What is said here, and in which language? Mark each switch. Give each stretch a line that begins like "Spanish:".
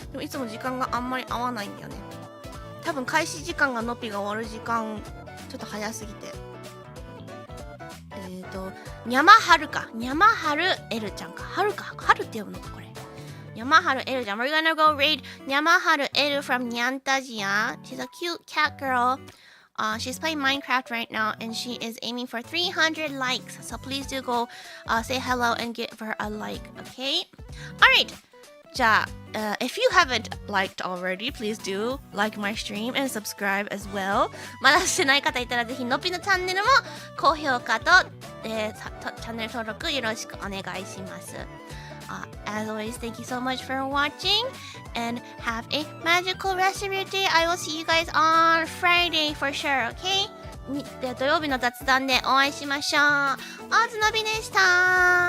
Japanese: でもいつも時間があんまり合わないんだよね。多分開始時間がのぴが終わる時間、ちょっと早すぎて。にゃまはるか。にゃまはるエルちゃんか。はるか。はるって読むのか、これ。
English: にゃまはるエルちゃん。We're gonna go raid にゃまはるエル from Nyantajia. She's a cute cat girl. She's playing Minecraft right now and she is aiming for 300 likes. So please do go say hello and give her a like, okay? Alright.
Japanese: じゃあ、
English: if you haven't liked already, please do like my stream and subscribe as well.
Japanese: まだしてない方いたらぜひのぴのチャンネルも高評価と、チャンネル登録よろしくお願いします。
English: As always, thank you so much for watching and have a magical rest of your day. I will see you guys on Friday for sure, okay?
Japanese: 土曜日の雑談でお会いしましょう。おつのびでした。